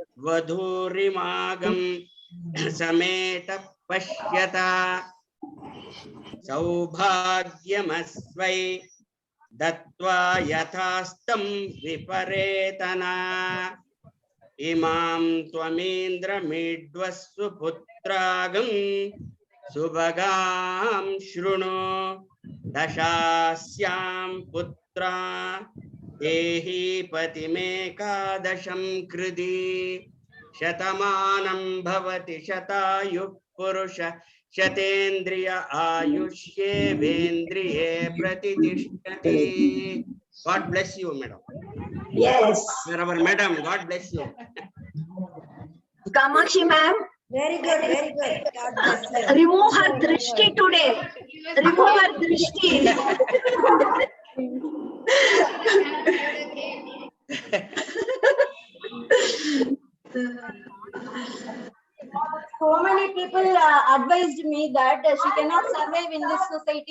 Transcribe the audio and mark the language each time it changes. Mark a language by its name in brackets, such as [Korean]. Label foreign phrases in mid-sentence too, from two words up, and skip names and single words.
[Sanskrit] వధూరిమాగం సమేత పశ్యత సౌభాగ్యమస్వై దత్వా యథాస్తం విపరేతనా ఇమాం త్వమేంద్రమీడ్వస్సు పుత్రాగం శుభగాం శృణు దశాస్యాం పుత్ర पुत्रा देहि पतिमेकादशं कृधि शतमानं भवति शतायुः पुरुष शतेन्द्रिय आयुष्येवेन्द्रिये प्रतिष्ठति. [English] God bless you, madam. Yes. Our madam, God bless you. Kamakshi ma'am. Very good, very good. God bless you. Remove her drishti today. Remove her drishti. So many people advised me that she cannot survive in this society.